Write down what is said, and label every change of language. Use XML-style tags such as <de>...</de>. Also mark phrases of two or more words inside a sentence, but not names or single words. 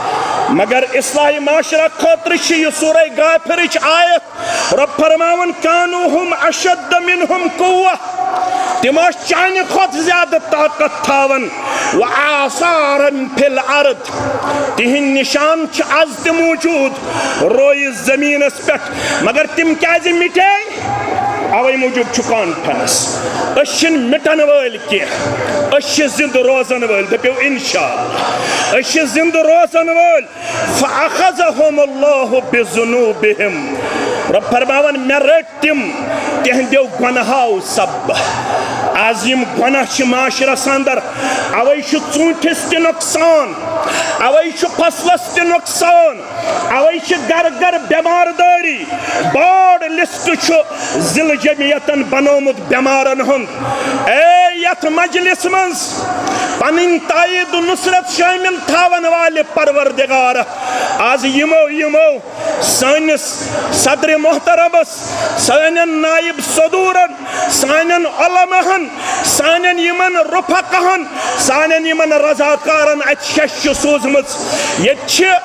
<ks>مگر اصلاح معاشرہ خٲطرٕ چھِ یہِ سورہ غافرٕچ آیت رب فرماوان</ks> <ar>کانوا ہم اشد منہم قوة</ar> <ks>تم ٲسۍ چانہِ کھۄتہٕ زیادٕ طاقت تھاوان</ks> <ar>وآثارا فی الارض</ar> <ks>تِہنٛدۍ نشان چھِ آز تہِ موجوٗد رویہِ زمیٖنس پٮ۪ٹھ مگر تِم کیازِ مٹے اوے موجوٗب چھُ کانفرنس أسۍ چھِنہٕ مٹن وٲلۍ کینٛہہ أسۍ چھِ زندٕ روزن وٲلۍ دٔپِو انشاءاللہ أسۍ چھِ زندٕ روزن وٲلۍ</ks> <ar>فأخذهم الله</ar> <ks>بذنوبهم رب فرماوان مےٚ رٔٹۍ تِم تِہنٛدیو گۄنہو سببہٕ آز یِم گۄناہ چھِ معاشرس اندر اوے چھُ ژوٗنٛٹھِس تہِ نۄقصان اوے چھُ فصلس تہِ نۄقصان اوے چھِ گر گر بٮ۪مار دٲری بوڑ لسٹ چھُ ضلع جمعیتن بنومُت بٮ۪مارن ہُنٛد اے یتھ مجلس منٛز پنٕنۍ تایید نصرت شٲمِل تھاون والہِ پروردگار آز یِمو سٲنِس صدرِ محترمس سانٮ۪ن نائب صدورن سانٮ۪ن علماہن سانٮ۪ن یِمن رفقاہن سانٮ۪ن یِمن رضاکارن اتہِ شش چھِ سوٗزمٕژ ییٚتہِ چھِ</ks>